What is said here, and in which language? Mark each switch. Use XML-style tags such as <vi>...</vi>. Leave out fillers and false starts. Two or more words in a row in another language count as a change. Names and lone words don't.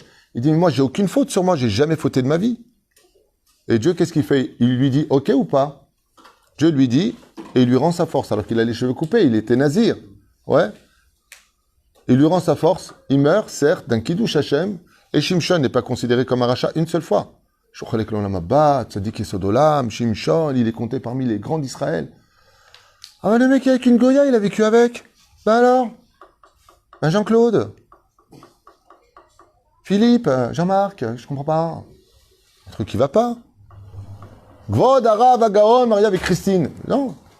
<fr>Il dit mais moi j'ai aucune faute sur moi, j'ai jamais fauté de ma vie. Et Dieu qu'est-ce qu'il fait? Il lui dit ok ou pas? Dieu lui dit et il lui rend sa force alors qu'il a les cheveux coupés, il était nazir. Ouais. Il lui rend sa force, il meurt certes d'un</fr> <he>קידוש השם</he> <fr>et Shimshon n'est pas considéré comme un rachat une seule fois.</fr> <he>שחלק לעולם הבא, צדיק יסוד עולם, שמשון,</he> <fr>il est compté parmi les grands d'Israël. Ah ben le mec avec une Goya, il a vécu avec. Ben alors? Ben Jean-Claude? Philippe? Jean-Marc? Je comprends pas. Un truc qui va pas. Gvod, Arav, Agaon, Maria avec Christine. Non.</fr>